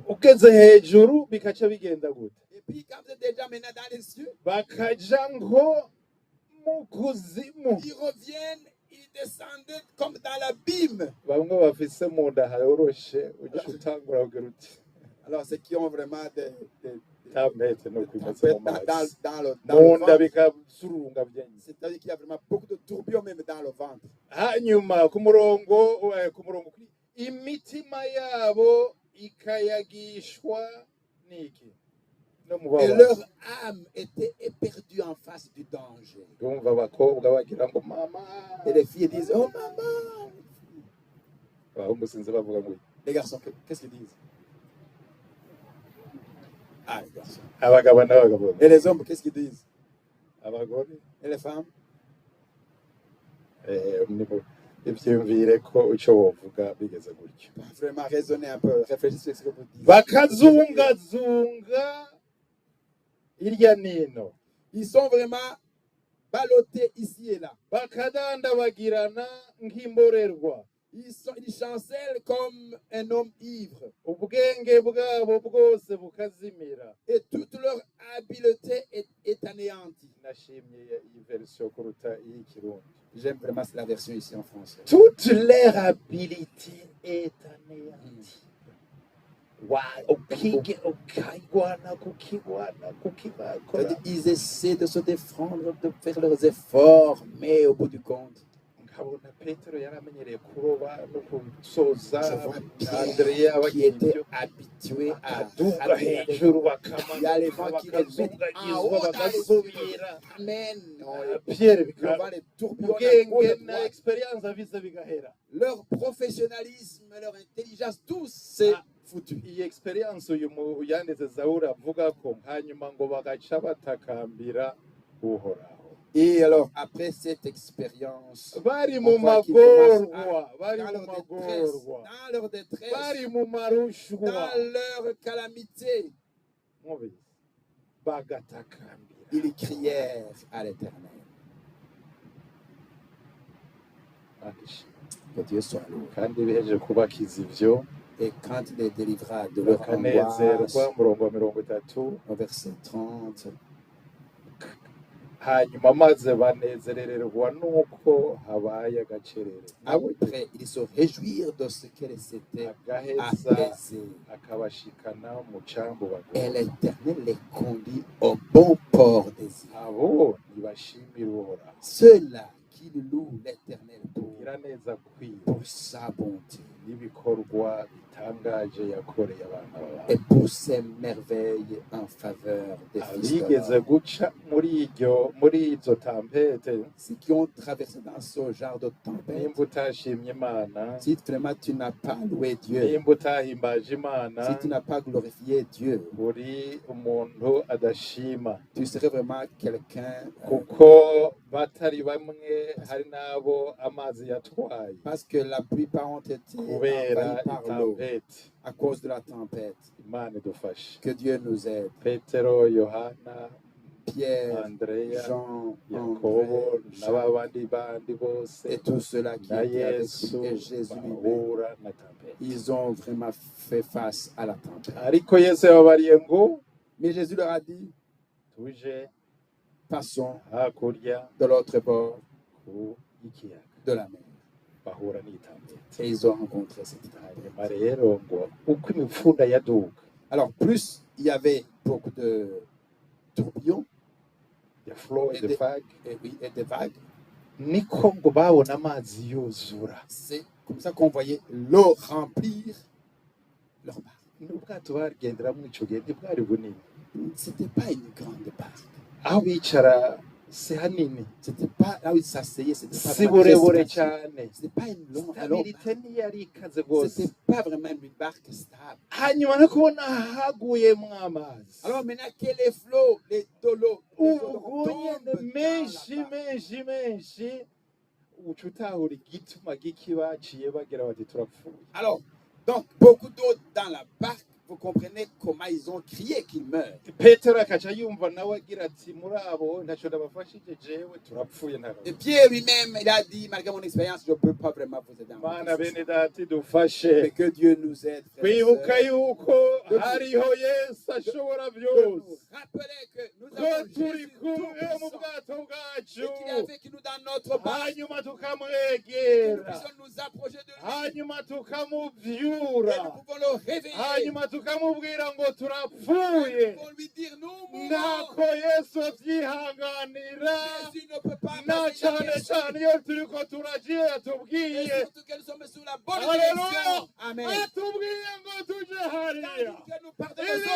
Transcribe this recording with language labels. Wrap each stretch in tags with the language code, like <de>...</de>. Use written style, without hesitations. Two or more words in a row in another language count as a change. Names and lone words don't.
<rn>Ugeze hejuru bikaca bigenda gute?</rn> <fr>Et puis, quand vous êtes déjà maintenant dans les cieux,</fr> <rn>Bakaja ngo mu kuzimu.</rn> <fr>ils reviennent, ils descendent comme dans l'abîme.</fr> <rn>Bamwe bafise mu nda horoshe uca utangura kugira uti</rn> <fr>Alors, ceux qui ont vraiment des</fr> <rn>tempête no kwimeze</rn> <fr>tempêtes</fr> <rn>mu mazi,</rn> <fr>dans</fr> <rn>mu</rn> <fr>le</fr> <rn>nda</rn> <fr>ventre,</fr> <rn>bikasurunga vyenye.</rn> <fr>c'est-à-dire qu'il y a vraiment beaucoup de tourbillons même dans le ventre.</fr> <rn>Hanyuma ku murongo kuri imitima yabo ikayagishwa n'iki no</rn> <fr>Et</fr> <rn>mubabaro.</rn> <fr>leur âme était éperdue en face du danger.</fr> <rn>Ndumva abakobwa bagira ngo mama,</rn> <fr>Et les filles disent, oh maman.</fr> <rn>abahungu sinzi bavuga ngo</rn> <fr>Les garçons, qu'est-ce qu'ils disent? Ah, les garçons.</fr> <rn>abagabo n'abagabo,</rn> <fr>Et les hommes, qu'est-ce qu'ils disent?</fr> <rn>abagore</rn> <fr>Et les femmes?</fr> <rn>ivyiyumvire ko ico wovuga bigeze gutyo.</rn> <fr>Vraiment raisonner un peu, réfléchir sur ce que vous dites.</fr> <rn>Bakazungazunga hirya nino,</rn> <fr>Ils sont vraiment ballottés ici et là.</fr> <rn>bakadandabagirana nk'imborerwa.</rn> <fr>Ils chancellent comme un homme ivre.</fr> <rn>Ubwenge bwabo bwose bukazimira.</rn> <fr>Et toute leur habileté est anéantie.</fr> <rn>Nashimye iyi version kuruta iy'ikirundi.</rn> <fr>J'aime vraiment la version ici en français. Toute leur habilité est anéantie.</fr> <rn>Ukigwana kukibakora.</rn> <fr>C'est-à-dire, ils essaient de se défendre, de faire leurs efforts, mais au bout du compte,</fr> <rn>ukabona petero yari amenyereye kuroba no gusoza</rn> <fr>Je vois andreya Pierre qui</fr> <rn>bagira</rn> <fr>était</fr> <rn>ibyo</rn> <fr>habitué à</fr> <rn>bakaduga</rn> <fr>aller avec</fr> <rn>hejuru</rn> <fr>il y a les vents qui les mettent en haut</fr> <rn>bakazungagizwa</rn> <fr>dans les</fr> <rn>bagasubira</rn> <fr>cieux. Amen. pierre On voit les tourbillons à</fr> <rn>ubwenge</rn> <fr>gauche, à</fr> <rn>na</rn> <fr>droite.</fr> <rn>experience avize bigahera</rn> <fr>Leur professionnalisme, leur intelligence, tout c'est foutu.</fr> <rn>iyi experience uyu yanditse zaburi avuga ko hanyuma ngo bagaca batakambira uhoraho</rn> <fr>Et alors, après cette expérience,</fr> <rn>bari</rn> <fr>on</fr> <rn>mu</rn> <fr>voit qu'ils commencent</fr> <rn>magorwa bari</rn> <fr>dans</fr> <rn>mu</rn> <fr>leur détresse,</fr> <rn>magorwa</rn> <fr>dans leur détresse,</fr> <rn>bari mu marushwa</rn> <fr>dans leur calamité,</fr> <rn>mubizi bagatakambira</rn> <fr>ils crièrent à l'Éternel. Que Dieu soit loué.</fr> <rn>kandi biheje kubakiza ivyo</rn> <fr>Et quand il les délivra de leur angoisse,</fr> <rn>bakanezerwa umurongo wa 30</rn> <fr>au verset 30,</fr> <rn>hanyuma maze banezerererwa nuko habaye agacerere</rn> <fr>après, ils se réjouirent de ce qu'elle s'était</fr> <rn>agaheza</rn> <fr>apaisée.</fr> <rn>akabashikana mu cambu</rn> <fr>Et</fr> <rn>bagomba</rn> <fr>l'Éternel les conduit au bon port des îles.</fr> <rn>abo ntibashimira uhoraho</rn> <fr>Ceux-là qui louent l'Éternel</fr> <rn>kugira neza kwiwe</rn> <fr>pour sa bonté</fr> <rn>n'ibikorwa bitangaje yakoreye abana</rn> <fr>et</fr> <rn>bawe</rn> <fr>pour ses merveilles en faveur des fils de</fr> <rn>abigeze</rn> <fr>l'homme.</fr> <rn>guca muri izo tampete</rn> <fr>Ceux qui ont traversé dans ce genre de tempête,</fr> <rn>nimba utashimye imana</rn> <fr>si vraiment tu n'as pas loué Dieu,</fr> <rn>nimba utahimbaje imana</rn> <fr>si tu n'as pas glorifié Dieu,</fr> <rn>uri umuntu adashima</rn> <fr>tu serais vraiment quelqu'un</fr> <rn>kuko batari bamwe hari n'abo amazi yatwaye</rn> <fr>parce que la plupart ont été</fr> <rn>kubera</rn> <fr>envahis par l'eau</fr> <rn>itampete</rn> <fr>à cause de la tempête.</fr> <rn>imana idufashe</rn> <fr>Que Dieu nous aide.</fr> <rn>petero yohana</rn> <fr>Pierre, andreya Jean, yakobo André,</fr> <rn>n'ababandi bandi bose</rn> <fr>et tous ceux-là qui</fr> <rn>na</rn> <fr>étaient avec yesu lui, et Jésus lui-même,</fr> <rn>bahura na tampete</rn> <fr>ils ont vraiment fait face à la tempête.</fr> <rn>ariko yesu yababariye ngo</rn> <fr>Mais Jésus leur a dit,</fr> <rn>tuje</rn> <fr>passons</fr> <rn>hakurya</rn> <fr>de l'autre bord</fr> <rn>ku y'ikiyaga</rn> <fr>de la mer.</fr> <rn>bahura n'itampete</rn> <fr>Et ils ont rencontré cette tempête.</fr> <rn>hanyuma rero ngo uko imipfunda yaduka</rn> <fr>Alors, plus il y avait beaucoup de tourbillons</fr> <rn>ya flow</rn> <fr>et de vague et des vagues,</fr> <rn>niko ngo babona amazi yuzura</rn> <fr>c'est comme ça qu'on voyait l'eau remplir leur barque.</fr> <rn>n'ubwato bagenderamo ico gihe ntibwari bunini</rn> <fr>C'était pas une grande barque.</fr> <rn>aho bicara si hanini</rn> <fr>C'était pas là où ils s'asseyaient, c'était pas</fr> <rn>si</rn> <fr>vraiment très</fr> <rn>burebure</rn> <fr>spacieux.</fr> <rn>cyane</rn> <fr>C'était pas une longue, alors,</fr> <rn>stabilite ntiyari ikaze rwose</rn> <fr>c'était pas vraiment une barque stable.</fr> <rn>hanyuma no kubona haguyemwo amazi</rn> <fr>Alors maintenant que les flots, les dolos,</fr> <rn>ubwo nyene menshi uca utahura igituma gikibaciye bagira bati turapfuye</rn> <fr>Alors, donc, beaucoup d'eau dans la barque, vous comprenez comment ils ont crié qu'ils meurent.</fr> <rn>petero akaca yumva nawe agira ati muri abo ntaco ndabafashije jewe turapfuye</rn> <fr>Et Pierre lui-même, il a dit, malgré mon expérience, je ne peux pas vraiment vous aider.</fr> <rn>mana bene dati dufashe</rn> <fr>Mais que Dieu nous aide. frères et</fr> <rn>kwibuka</rn> <fr>sœurs.</fr> <rn>yuko hariho yesu ashobora</rn> <fr>De</fr> <rn>byose</rn> <fr>nous rappeler que nous</fr> <rn>ko</rn> <fr>avons</fr> <rn>turi</rn> <fr>Jésus</fr> <rn>kumwe mu</rn> <fr>tout-puissant</fr> <rn>bwato</rn> <fr>et</fr> <rn>bwacu</rn> <fr>qu'il est avec nous dans notre barque.</fr> <rn>hanyuma</rn> <fr>Que nous</fr> <rn>tukamwegera</rn> <fr>puissions nous approcher de lui.</fr> <rn>hanyuma</rn> <fr>Et</fr> <rn>tukamuvyura</rn> <fr>nous pouvons le réveiller.</fr> <rn>hanyuma tukamubwira ngo</rn> <fr>Et</fr> <rn>turapfuye</rn> <fr>nous pouvons lui dire, nous mourons.</fr> <rn>ntako yesu avyihanganira</rn> <fr>Jésus ne peut pas</fr> <rn>na</rn> <fr>passer</fr> <rn>cane</rn> <fr>inaperçu.</fr> <rn>cane iyo turiko turagiye</rn> <fr>Et</fr> <rn>atubwiye</rn> <fr>surtout que nous sommes sur la bonne Alléluia. direction. Amen.</fr> <rn>atubwiye ngo tuje hariya</rn> <fr>Tandis que nous partons de son</fr>